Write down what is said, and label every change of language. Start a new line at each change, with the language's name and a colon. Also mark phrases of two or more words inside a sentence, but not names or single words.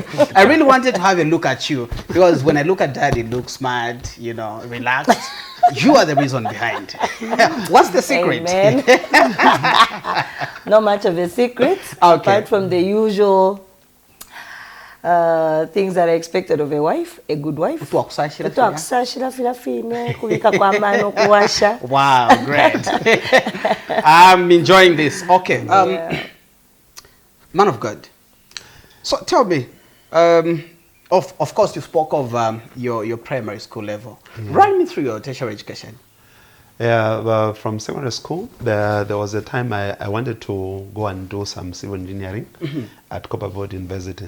English: I really wanted to have a look at you because when I look at Dad, he looks smart, you know, relaxed. You are the reason behind. What's the secret? Amen. Not much of a secret, Okay. apart from the usual things that are expected of a wife, a good wife.
Bemba: Kutuakusashira Fine, kubika kwa mano, kuwasha.
English: Wow, great. I'm enjoying this. Okay. Yeah. Man of God. So tell me, of course you spoke of your primary school level. Run me through your tertiary education. Yeah, from secondary school, there was a time I wanted to go and do some civil engineering at Copperfield University.